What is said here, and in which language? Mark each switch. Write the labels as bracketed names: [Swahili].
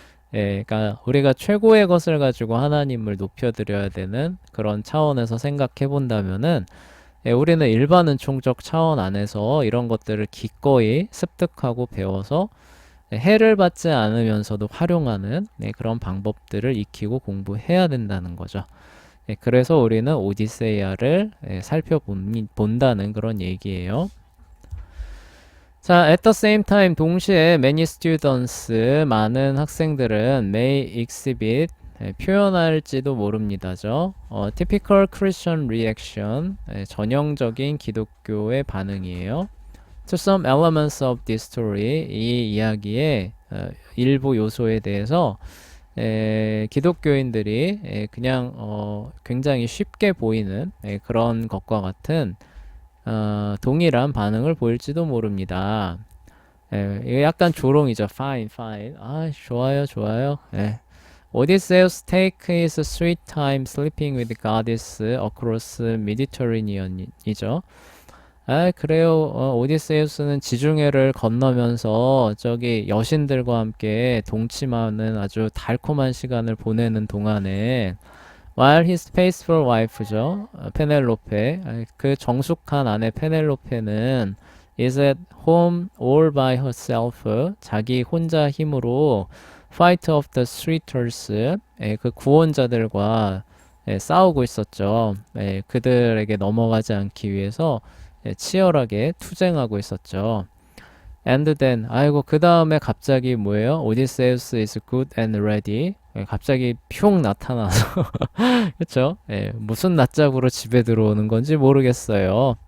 [Korean] 그러니까 우리가 최고의 것을 가지고 하나님을 높여드려야 되는 그런 차원에서 생각해 본다면은 우리는 일반 은총적 차원 안에서 이런 것들을 기꺼이 습득하고 배워서 해를 받지 않으면서도 활용하는 그런 방법들을 익히고 공부해야 된다는 거죠. 그래서 우리는 오디세이아를 살펴본다는 그런 얘기예요. [English] 자, at the same time [Korean] 동시에 [English] many students [Korean] 많은 학생들은 [English] may exhibit [Korean] 표현할지도 모릅니다죠. [English] typical Christian reaction [Korean] 전형적인 기독교의 반응이에요. [English] To some elements of this story [Korean] 이 이야기의 일부 요소에 대해서 기독교인들이 그냥 굉장히 쉽게 보이는 그런 것과 같은 동일한 반응을 보일지도 모릅니다. 이게 약간 조롱이죠. [English] Fine, fine. [Korean] 아, 좋아요, 좋아요. [English] Odysseus take his sweet time sleeping with goddess across Mediterranean이죠. [Korean] 아, 그래요. 오디세우스는 지중해를 건너면서 저기 여신들과 함께 동침하는 아주 달콤한 시간을 보내는 동안에 [English] while his faithful wife [Korean] 죠. 페넬로페. 그 정숙한 아내 페넬로페는 [English] is at home all by herself. [Korean] 자기 혼자 힘으로 [English] fight of the suitors. [Korean] 그 구원자들과 싸우고 있었죠. 그들에게 넘어가지 않기 위해서 치열하게 투쟁하고 있었죠. [English] And then, [Korean] 아이고, 그 다음에 갑자기 뭐예요? [English] Odysseus is good and ready. [Korean] 예, 갑자기 퓨 나타나서, 그쵸? 예, 무슨 낯짝으로 집에 들어오는 건지 모르겠어요.